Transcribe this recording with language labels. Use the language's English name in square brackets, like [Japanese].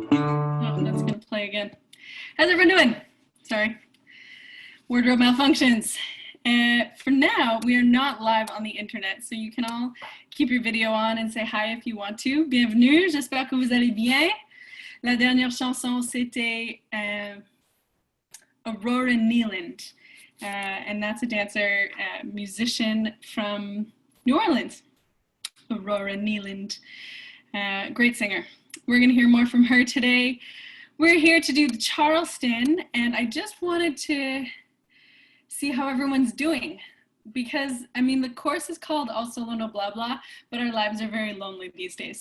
[English] Oh, that's gonna play again. How's everyone doing? Sorry, wardrobe malfunctions. For now, we are not live on the internet, so you can all keep your video on and say hi if you want to. [French] Bienvenue, j'espère que vous allez bien. La dernière chanson, c'était [English] Aurora Nealand, and that's a dancer, musician from New Orleans, Aurora Nealand, great singer. We're going to hear more from her today. We're here to do the Charleston, and I just wanted to see how everyone's doing, because, I mean, the course is called All-solo-no-blabla, but our lives are very lonely these days.